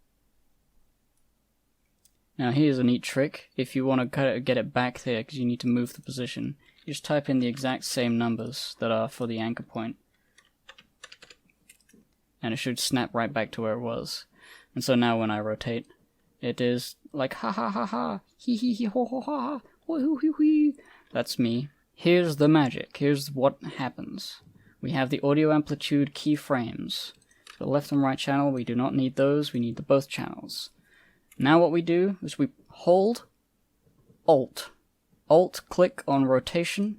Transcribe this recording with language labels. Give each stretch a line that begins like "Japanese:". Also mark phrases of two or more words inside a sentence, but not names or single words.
English: Now here's a neat trick. If you want to get it back there, because you need to move the position, you just type in the exact same numbers that are for the anchor point. And it should snap right back to where it was. And so now when I rotate, it is like ha ha ha ha, hee hee hee ho ho ha, ho hoo hoo hee. That's me. Here's the magic. Here's what happens. We have the audio amplitude keyframes. So the left and right channel, we do not need those, we need the both channels. Now what we do is we hold Alt. Alt-click on rotation.